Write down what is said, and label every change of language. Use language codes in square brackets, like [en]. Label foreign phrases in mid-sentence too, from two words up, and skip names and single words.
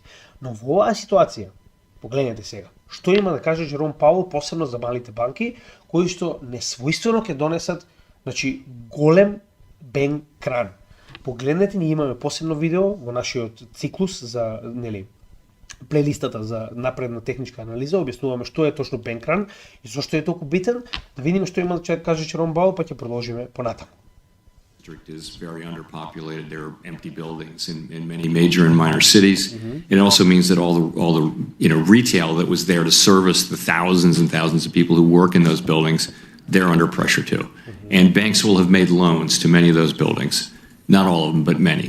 [mk] Но во оваа ситуација, погледнете сега, што има да каже Джером Пауел посебно за малите банки кои што несвојствено ќе донесат, значи голем бен кран. Погледнете, ние имаме посебно видео во нашиот циклус за, плейлистата за напредна техничка анализа, објаснуваме што е точно бенкран и зошто е толку битен, да видиме што има да каже Джером Пауел, па ќе продолжиме понатаму. [en] District is very underpopulated. There are empty buildings in many major and minor cities. It also means that all the retail that was there to service the thousands and thousands of people who work in those buildings, they're under pressure too. And banks will have made loans to many of those buildings, not all of them, but many.